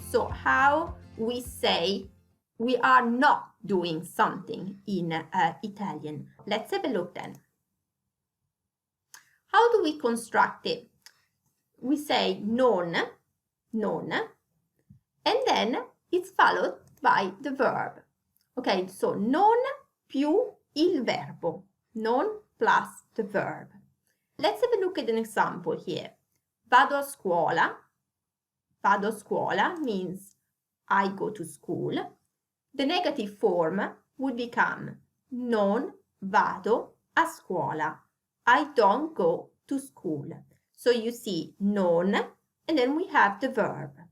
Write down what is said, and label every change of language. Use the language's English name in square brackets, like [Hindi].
[English] So how we say we are not doing something in Italian. Let's have a look then. How do we construct it? We say non, and then it's followed by the verb. Okay, so [Italian] non più il verbo, [English] non plus the verb. Let's have a look at an example here. [Italian] Vado a scuola. Vado a scuola [English] means I go to school. The negative form would become [Italian] non vado a scuola. [English] I don't go to school. So you see non, and then we have the verb.